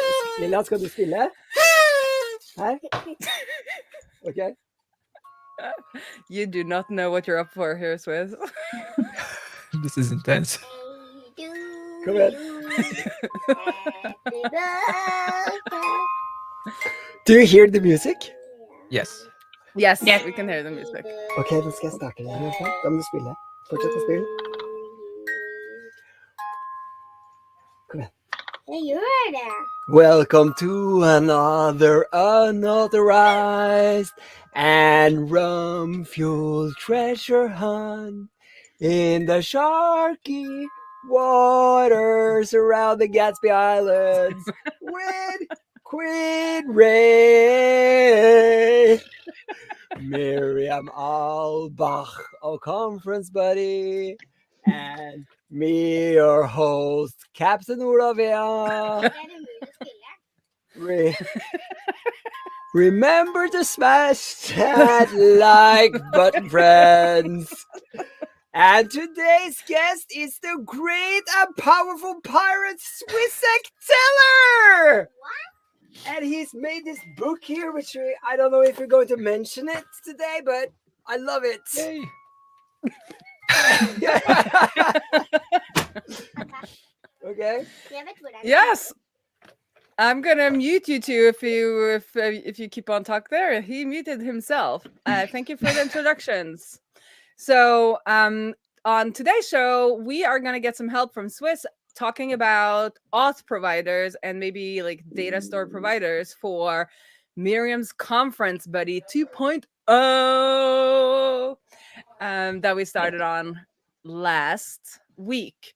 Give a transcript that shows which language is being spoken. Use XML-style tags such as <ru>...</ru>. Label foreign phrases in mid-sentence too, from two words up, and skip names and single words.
<no>Lilla, skal du spille? Hæ?</no> <en>Okay. You do not know what you're up for here, Swiss. This is intense.</en> <no>Kom igjen.</no> <en>Do you hear the music? Yes. Yes, Yeah. we can hear the music.</en> <no>Ok, da skal jeg starte den. Da må du spille. Fortsett å spille. Kom igjen. Jeg gjør det.</no> <en>Welcome to another unauthorized and rum-fueled treasure hunt in the sharky waters around the Gatsby Islands with Queen Ray, Mirjam Albach, our conference buddy, and me, your host, Captain Olavia.</en> <no>Er det mulig å spille?</no> <en>Remember to smash that like button, friends. And today's guest is the great and powerful pirate Swizec Teller. And he's made this book here, which I don't know if we're going to mention it today, but I love it. Yay. Okay.</en> <no>Jeg vet hvor det er.</no> <en>Yes. I'm gonna mute you two if you keep on talk there. He muted himself. Thank you for the introductions. So on today's show, we are gonna get some help from Swiss talking about auth providers and maybe like data store providers for Mirjam's Conference Buddy 2.0 that we started on last week.</en>